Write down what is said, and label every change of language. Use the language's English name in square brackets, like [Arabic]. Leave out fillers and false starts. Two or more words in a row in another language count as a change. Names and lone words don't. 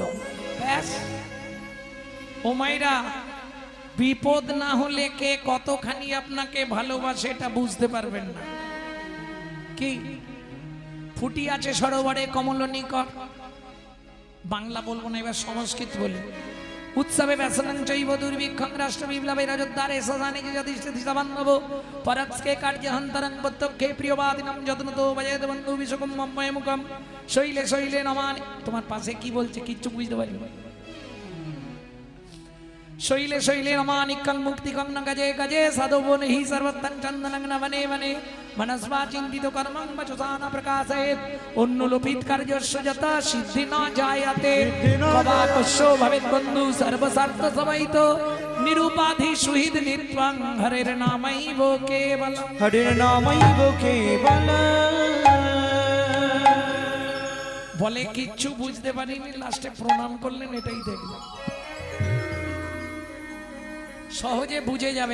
[Bangla] ব্যাস, ও মাইরা, বিপদ না হলে কে কতখানি আপনাকে ভালোবাসে এটা বুঝতে পারবেন না। কি ফুটি আছে সরোবরে কমল নিকট, বাংলা বলবো না, এবার সংস্কৃত বলি। [Sanskrit] উৎসবে ব্যসনং চৈব দুর্ভিক্ষং রাষ্ট্র বিপ্লবে রাজোদ্ধারে সজানে যদিষ্ঠিতা বান্ধব পরস্কে কার্যহন্তরং প্রত্যক্ষে প্রিয়বাদিনম যত্নতো বজেদ বন্ধু বিশ্বকম মম্ময় মুখম শৈলে শৈলে নমানি। [Bangla] তোমার পাশে কি বলছে কিচ্ছু বুঝতে পারি না। [Sanskrit] শৈলে শৈলে নমানিকং মুক্তিকং ন গজে গজে সাধবন হি সর্বত্তং চন্দনং ন বনে বনে মনস্বা চিন্তিত কর্মং বচসান প্রকাশয়েৎ অনুলোপিত কার্যস্য যথা সিদ্ধি ন জায়তে কবাকস্য ভবেৎ বন্ধু সর্বস্বার্থ সমাহিত নিরুপাধি সুহৃদ নিত্যং হরের নামৈব কেবলম। হরির নামৈব কেবলম। [Bangla] বলে কিচ্ছু বুঝতে পারিনি, লাস্টে প্রণাম করলেন, এটাই দেখলাম। সহজে বুঝে যাবে।